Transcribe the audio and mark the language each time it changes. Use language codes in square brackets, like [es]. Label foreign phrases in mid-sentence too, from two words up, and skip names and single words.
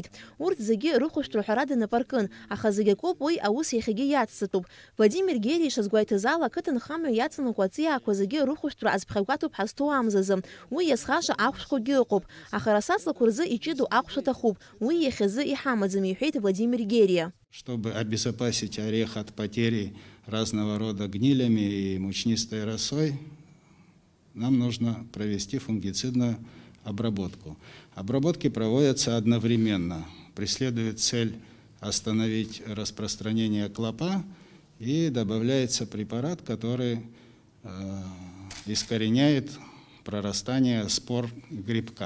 [ab] Урҭ зегьы рыхәышәтәра ҳәарада нап аркын, аха зегьы акоуп уи аус иахьагьы иацҵатәуп. Владимир Герриа ишазгәеиҭаз ала ақыҭанхамҩа иаҵанакуа аҵиаақәа зегьы рыхәышәтәра азԥхьагәаҭоуп ҳазҭоу амзазы. Уи иазхаша ахәшәқәагьы ыҟоуп, аха арасаҵлақәа рзы иҷыду ахәшә аҭахуп. Уи иахьазы иҳамаӡам, иҳәеит Владимир Герриа. [ru] Чтобы обезопасить орех от потери разного рода гнилями и мучнистой росой, нам нужно провести фунгицидную обработку. Обработки проводятся одновременно. Преследует цель остановить распространение клопа, и добавляется препарат, который искореняет прорастание спор грибка.